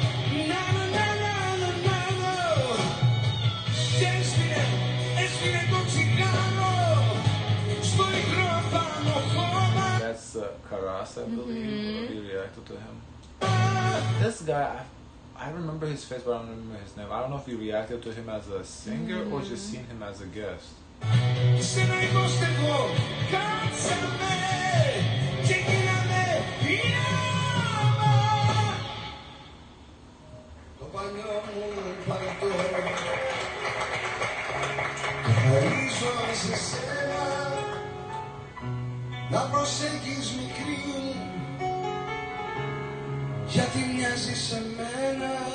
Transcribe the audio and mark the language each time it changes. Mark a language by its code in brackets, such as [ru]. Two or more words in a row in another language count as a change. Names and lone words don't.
[en] That's Karas, I believe. He reacted to him. This guy, I remember his face, but I don't remember his name. I don't know if he reacted to him as a singer or just seen him as a guest. [el] Σένα υποστεκώ, κάτσε με, ξεκινάμε πειράμα. Το παλιό μου παλτό το χαρίζω σε σένα, να προσέχεις μικρή μου, γιατί μοιάζεις σε μένα,